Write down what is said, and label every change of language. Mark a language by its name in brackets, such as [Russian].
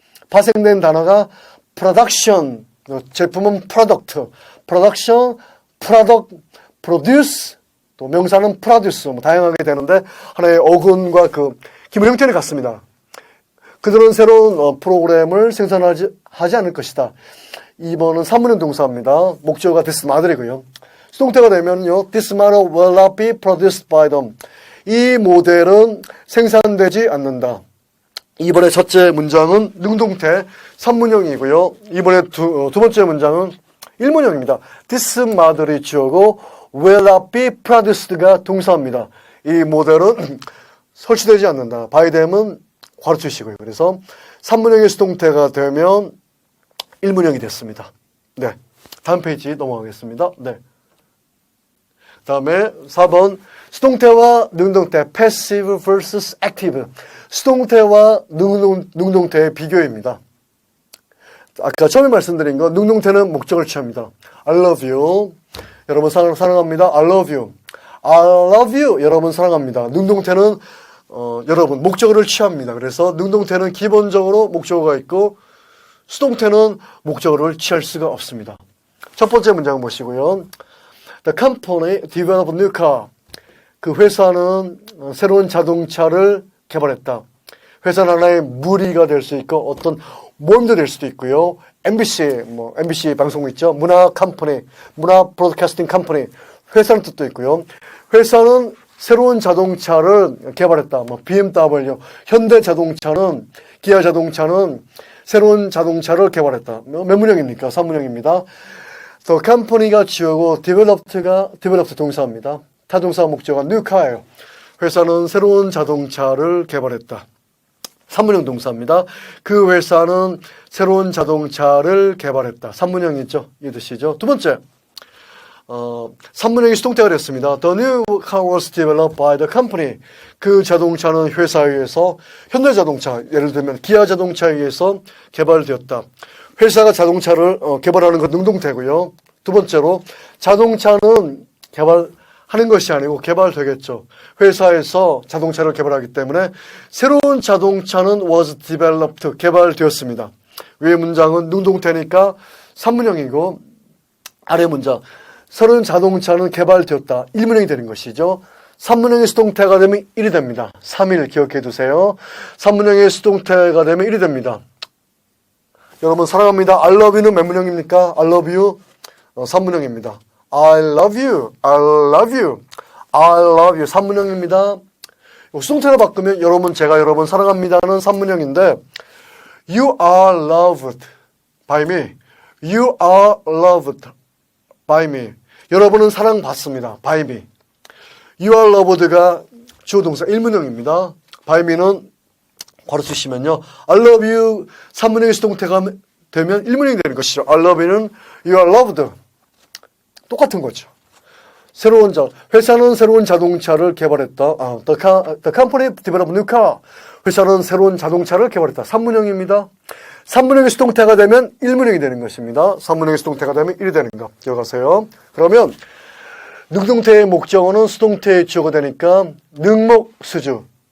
[Korean] 파생된 단어가 production, 제품은 product, production, product, produce, 또 명사는 produce, 다양하게 되는데 하나의 어근과 기본 형태는 같습니다. 그들은 새로운 프로그램을 생산하지 않을 것이다. 2번은 산문형 동사입니다. 목적어가 this model이고요. 수동태가 되면요, [English] this model will not be produced by them. [Korean] 이 모델은 생산되지 않는다. 이번에 첫째 문장은 능동태 3문형이고요. 이번에 두 번째 문장은 1문형입니다. This model이 주어고 will not be produced가 동사입니다. 이 모델은 설치되지 않는다. by them은 괄호 치시고요. 그래서 3문형의 수동태가 되면 1문형이 됐습니다. 네, 다음 페이지 넘어가겠습니다. 네. 다음에 4번 수동태와 능동태 passive versus active. 수동태와 능동태의 비교입니다. 아까 처음에 말씀드린 거 능동태는 목적을 취합니다. [English] I love you. [Korean] 여러분 사랑합니다. [English] I love you. I love you. [Korean] 여러분 사랑합니다. 능동태는 여러분 목적어를 취합니다. 그래서 능동태는 기본적으로 목적어가 있고 수동태는 목적어를 취할 수가 없습니다. 첫 번째 문장 보시고요. [English] The company developed a new car. [Korean] 그 회사는 새로운 자동차를 개발했다. 회사는 하나의 무리가 될 수 있고 어떤 모임도 될 수도 있고요. MBC 방송 있죠. 문화 컴퍼니, 문화 브로드캐스팅 컴퍼니. 회사는 뜻도 있고요. 회사는 새로운 자동차를 개발했다. BMW, 현대 자동차는, 기아 자동차는 새로운 자동차를 개발했다. 몇 문형입니까? 3문형입니다. The company가 주어고 developed 동사입니다. 타동사 목적어가 new car예요. 회사는 새로운 자동차를 개발했다. 3문형 동사입니다. 그 회사는 새로운 자동차를 개발했다. 3문형이죠. 이 뜻이죠. 두 번째, 3문형이 수동태가 됐습니다. [English] The new car was developed by the company. [Korean] 그 자동차는 회사에 의해서 현대자동차, 예를 들면 기아 자동차에 의해서 개발되었다. 회사가 자동차를 개발하는 건 능동태고요. 두 번째로 자동차는 개발하는 것이 아니고 개발되겠죠. 회사에서 자동차를 개발하기 때문에 새로운 자동차는 was developed, 개발되었습니다. 위의 문장은 능동태니까 3문형이고 아래 문장 새로운 자동차는 개발되었다. 1문형이 되는 것이죠. 3문형의 수동태가 되면 1이 됩니다. 3일 기억해 두세요. 3문형의 수동태가 되면 1이 됩니다. 여러분 사랑합니다. [English] I love you는 [Korean] 몇 문형입니까? [English] I love you [Korean] 3문형입니다. [English] I love you, I love you, I love you 3문형입니다. [Korean] 수동태로 바꾸면 여러분 제가 여러분 사랑합니다는 3문형인데 [English] You are loved by me. You are loved by me. [Korean] 여러분은 사랑받습니다. [English] by me. You are loved [Korean] 가 주어 동사 1문형입니다. by me는 괄호 쓰시면요. I love you 3문형의 수동태가 되면 1문형이 되는 것이죠. [English] I love you는 you are loved. [Korean] 똑같은 거죠. 회사는 새로운 자동차를 개발했다. [English] The company developed new car. [Korean] 회사는 새로운 자동차를 개발했다. 3문형입니다. 3문형의 수동태가 되면 1문형이 되는 것입니다. 3문형의 수동태가 되면 1이 되는 거 기억하세요. 그러면 능동태의 목적어는 수동태의 주어가 되니까 능목수주.